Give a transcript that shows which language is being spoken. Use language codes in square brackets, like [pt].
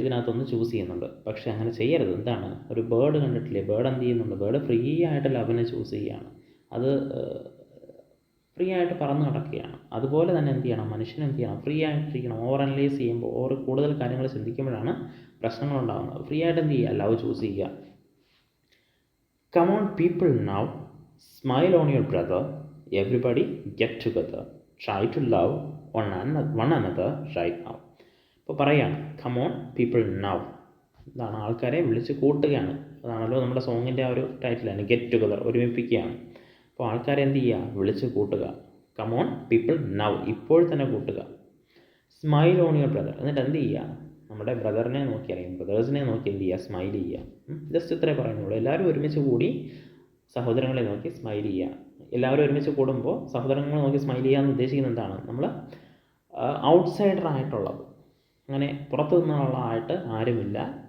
[ml] ഇതിനകത്തൊന്ന് choose ചെയ്യുന്നുണ്ട്. പക്ഷേ അങ്ങനെ ചെയ്യരുത്. എന്താണ്? ഒരു ബേർഡ് കണ്ടിട്ടില്ലേ? ബേർഡ് എന്ത് ചെയ്യുന്നുണ്ട്? ബേർഡ് ഫ്രീ ആയിട്ട് ലവിനെ ചൂസ് ചെയ്യുകയാണ്. അത് ഫ്രീ ആയിട്ട് പറന്ന് നടക്കുകയാണ്. അതുപോലെ തന്നെ എന്ത് ചെയ്യണം? മനുഷ്യൻ എന്ത് ചെയ്യണം? ഫ്രീ ആയിട്ടിരിക്കണം. ഓവർ അനലൈസ് ചെയ്യുമ്പോൾ, കൂടുതൽ കാര്യങ്ങൾ ചിന്തിക്കുമ്പോഴാണ് പ്രശ്നങ്ങളുണ്ടാകുന്നത്. ഫ്രീ ആയിട്ട് എന്ത് ചെയ്യുക? ലവ് ചൂസ് ചെയ്യുക. [en] Come on people now, smile on your brother, everybody get together, try to love one another right now. [ml] ഇപ്പോൾ പറയുകയാണ്, [en] come on people now. [ml] ഇതാണ് ആൾക്കാരെ വിളിച്ച് കൂട്ടുകയാണ്. അതാണല്ലോ നമ്മുടെ സോങ്ങിൻ്റെ ആ ഒരു ടൈറ്റിൽ തന്നെ, ഗെറ്റ് ടുഗദർ, ഒരുമിപ്പിക്കുകയാണ്. അപ്പോൾ ആൾക്കാരെ എന്ത് ചെയ്യുക? വിളിച്ച് കൂട്ടുക. [en] come on people now, [ml] ഇപ്പോൾ തന്നെ കൂട്ടുക. [en] smile on your brother, [ml] എന്നിട്ട് എന്ത് ചെയ്യുക? നമ്മുടെ ബ്രദറിനെ നോക്കി, അല്ലെങ്കിൽ ബ്രദേഴ്സിനെ നോക്കി എന്ത് ചെയ്യുക? സ്മൈൽ ചെയ്യുക. ജസ്റ്റ് ഇത്രേ പറയുന്നുള്ളൂ. എല്ലാവരും ഒരുമിച്ച് കൂടി സഹോദരങ്ങളെ നോക്കി സ്മൈൽ ചെയ്യുക. എല്ലാവരും ഒരുമിച്ച് കൂടുമ്പോൾ സഹോദരങ്ങളെ നോക്കി സ്മൈൽ ചെയ്യുക എന്ന് ഉദ്ദേശിക്കുന്നത് എന്താണ്? നമ്മൾ ഔട്ട്സൈഡറായിട്ടുള്ളത്, അങ്ങനെ പുറത്തു നിന്നുള്ള ആയിട്ട് ആരുമില്ല.